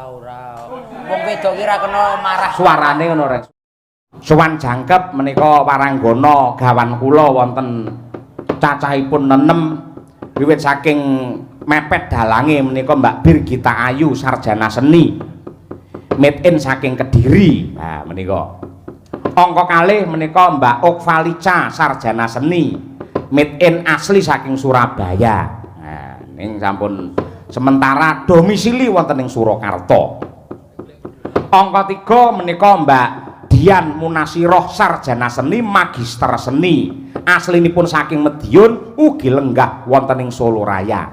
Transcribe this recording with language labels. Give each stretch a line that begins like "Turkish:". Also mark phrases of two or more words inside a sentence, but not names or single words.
Javanese: Wong wedok ki ra kena marah. Suarane ngono rek. Sowan jangkep menika waranggana gawan kula wonten cacahipun 6 wiwit saking mepet dalange menika Mbak Birgita Ayu sarjana seni.
English: Made in
Javanese: saking Kediri. Nah menika. Angka kalih menika Mbak Okvalica sarjana seni.
English: Made in
Javanese: asli saking Surabaya. Nah ning sampun sementara domisili wonten ing Surakarta. Angka 3 menika Mbak Dian Munasiroh sarjana seni magister seni. Aslinipun saking Madiun ugi lenggah wonten ing Solo Raya.